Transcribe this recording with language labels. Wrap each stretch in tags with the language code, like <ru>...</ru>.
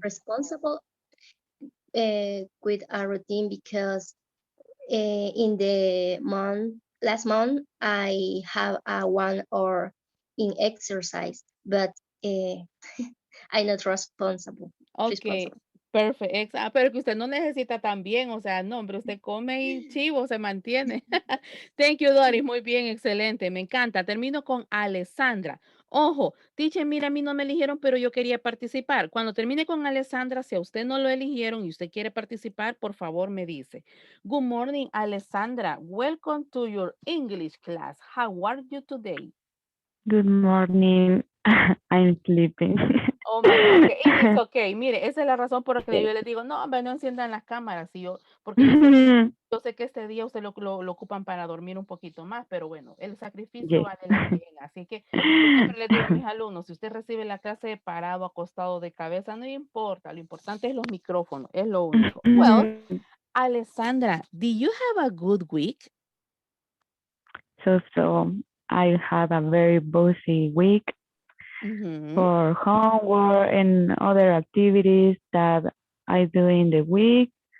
<en>responsible. with a routine because in the last month I have a 1 hour in exercise, but I'm not responsible. Ok, Responsible.</en> <es>perfecto. Pero que usted no necesita también, o sea, no, hombre, usted come y chivo, se mantiene.</es> <en>Thank you, Doris.</en> <es>Muy bien, excelente. Me encanta. Termino con Alessandra. Ojo, teacher, mira, a mí no me eligieron, pero yo quería participar. Cuando termine con Alessandra, si a usted no lo eligieron y usted quiere participar, por favor me dice.</es> <en>Good morning, Alessandra. Welcome to your English class. How are you today? Good morning. I'm sleeping. Oh my God, okay, it's okay.</en> <es>Mire, esa es la razón por la que yo les digo, no, hombre, no enciendan las cámaras, porque yo sé que este día ustedes lo ocupan para dormir un poquito más, pero bueno, el sacrificio</es> <en>Yes.</en> <es>vale la pena. Así que yo siempre les digo a mis alumnos, si usted recibe la clase parado, acostado, de cabeza, no importa, lo importante es los micrófonos, es lo único.</es> <en>Well, Alessandra, do you have a good week? So I had a very busy week Mhm. for homework and other activities that I do in the week.</en>